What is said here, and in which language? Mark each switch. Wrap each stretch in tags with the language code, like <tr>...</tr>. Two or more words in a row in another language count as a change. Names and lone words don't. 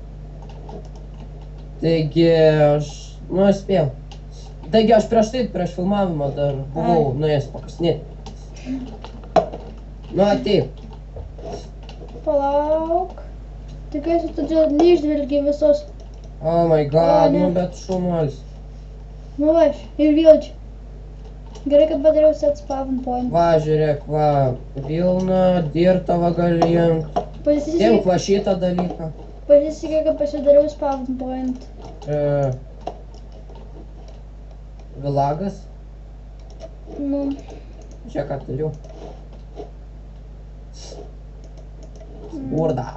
<lt>Taigi, spėjau. Taigi, aš prieš filmavimą dar buvau nuėjęs pakasinėti. Nu, ateik. Palauk. Tikiuosi, tu čia neišdvelgi visos.</lt> <en>Oh my god,</en> <lt>nu bet šaunuolis. Nu va, ir vėl čia. Gerai, kad padariau</lt> <en>set spawn point.</en> <lt>Va, žiūrėk, va, Vilna, Dirtava galim. Tink va šitą dalyką. Pasisekė, kad pasidariau</lt> <en>spawn point.</en> <lt>Vilagas. Nu. Čia ką turiu. Burda.</lt>